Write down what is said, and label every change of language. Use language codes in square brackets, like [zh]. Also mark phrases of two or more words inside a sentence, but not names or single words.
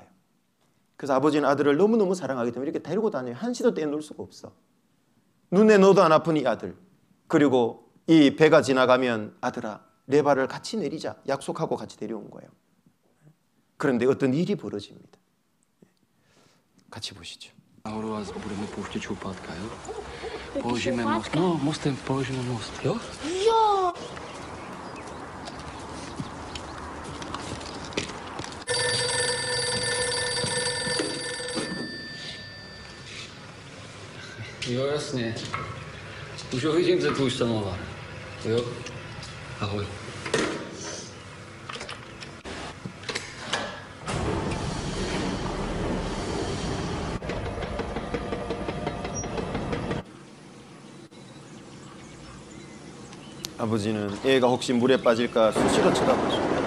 [ko] 그래서 아버지는 아들을 너무너무 사랑하기 때문에 이렇게 데리고 다녀요. 한시도 떼놓을 수가 없어. 눈에 넣어도 안 아픈 이 아들. 그리고 이 배가 지나가면 아들아 레바를 같이 내리자 약속하고 같이 데려온 거예요. 그런데 어떤 일이 벌어집니다. 같이 보시죠. [cs] Budeme pouštět šoupátka, jo? Položíme most. No, mostem položíme most, jo? Jo! Jo, jasně. Už ho vidím, ten tvůj samovar. Jo? Ahoj. [ko] 아버지는 애가 혹시 물에 빠질까 수시로 쳐다보십니다.